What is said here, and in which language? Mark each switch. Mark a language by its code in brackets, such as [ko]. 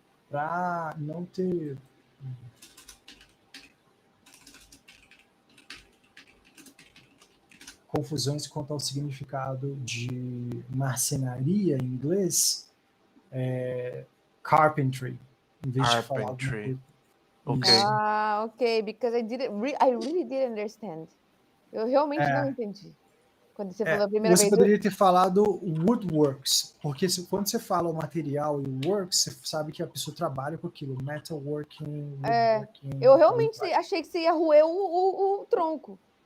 [pt] Pra não ter confusões quanto ao significado de marcenaria em inglês, carpentry, em vez de falar alguma [en] Carpentry. [pt] coisa. Ok. Isso. [en] Ok, because I really didn't understand. [pt] Eu realmente não entendi. Quando você falou a primeira Você vez. poderia ter falado woodworks, porque quando você fala o material e o works, você sabe que a pessoa trabalha com aquilo, metalworking, woodworking. Eu realmente achei que você ia roer o tronco.